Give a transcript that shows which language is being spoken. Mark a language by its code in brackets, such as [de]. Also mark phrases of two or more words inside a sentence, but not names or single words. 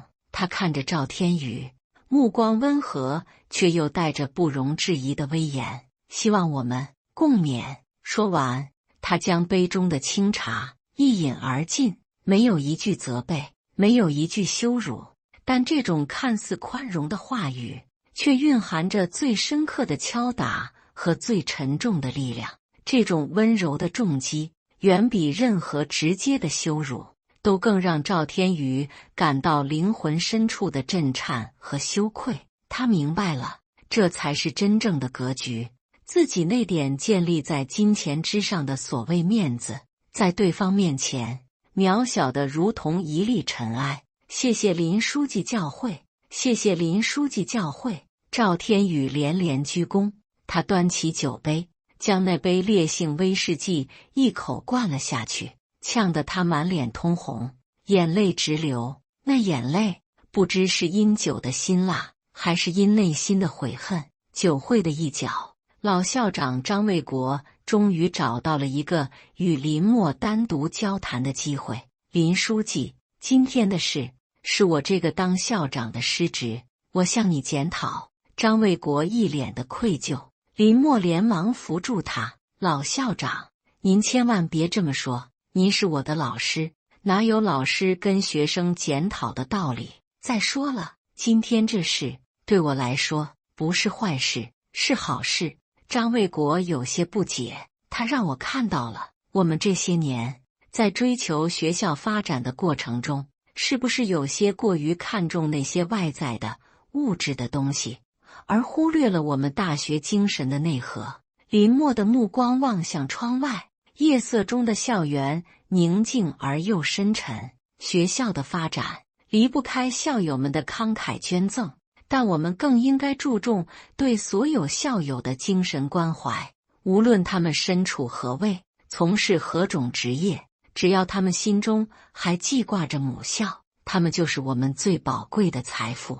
[zh] 他看着趙天宇，目光溫和，卻又帶着不容置疑的威嚴。希望我們共勉。說完，他將杯中的清茶一飲而盡，沒有一句責備，沒有一句羞辱，但這種看似寬容的話語，卻蘊含着最深刻的敲打和最沉重的力量。這種溫柔的重擊，遠比任何直接的羞辱都更讓趙天宇感到靈魂深處的震顫和羞愧。他明白了，這才是真正的格局。自己那點建立在金錢之上的所謂面子，在對方面前渺小的如同一粒塵埃。謝謝林書記教誨，謝謝林書記教誨。趙天宇連連鞠躬，他端起酒杯，將那杯烈性威士忌一口灌了下去，嗆得他滿臉通紅，眼淚直流。那眼淚不知是因酒的辛辣，還是因內心的悔恨。酒會的一角，老校長張衛國終於找到了一個與林默單獨交談的機會。林書記，今天的事是我這個當校長的失職，我向你檢討。張衛國一臉的愧疚，林默連忙扶住他。老校長，您千萬別這麼說，您是我的老師，哪有老師跟學生檢討的道理？再說了，今天這事對我來說不是壞事，是好事。張衛國有些不解，他讓我看到了，我們這些年在追求學校發展的過程中，是不是有些過於看重那些外在的物質的東西，而忽略了我們大學精神的內核？林默的目光望向窗外，夜色中的校園寧靜而又深沉。學校的發展離不開校友們的慷慨捐贈，但我們更應該注重對所有校友的精神關懷。無論他們身處何位，從事何種職業，只要他們心中還記掛着母校，他們就是我們最寶貴的財富。